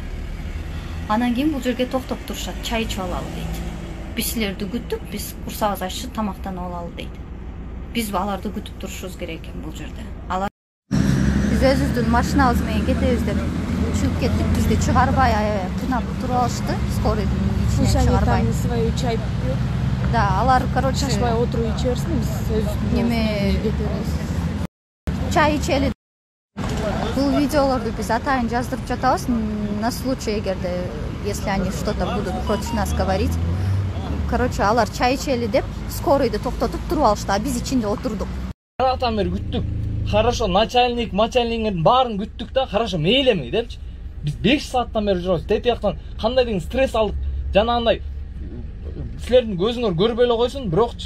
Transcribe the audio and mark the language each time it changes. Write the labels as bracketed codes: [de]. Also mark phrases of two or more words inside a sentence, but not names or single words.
[ky] Анан кийин бул жерге токтоп турушат, чай ичип алалы дейт. Биз силерди күттүк, биз курсагыбыз ачты, тамактанып алалы дейт. Биз аларды күтүп турушубуз керек экен бул жерде. Алар биз өзүбүздүн машинабыз менен кетебиз деп чыгып кеттик. Бизди чыгарбай кыйнап туруп алышты. Скорыйдын ичинен чыгарбай. [ru] Они свою чай пьют. [ky] Да, алар, короче, шашпай отуруп иче берсин, биз өзүбүздүн кетебиз. Чай ичели. Бул видеолорду биз атайын жаздырып жатабыз [ru] на случай, [ky] эгерде, [ru] если они что-то будут против нас говорить. [ky] Короче, алар чай ичели деп скорыйды токтотуп туруп алышты, а биз ичинде отурдук. Каратан бери күттүк. Хорошо, начальниктин баарын күттүк да, хорошо, мейлеми депчи. Биз 5 сааттан бери жүрөбүз. Тетияктан кандай деген стресс алдык. Жанагындай силердин көзүңөр көрбөй эле койсун, бирокчу.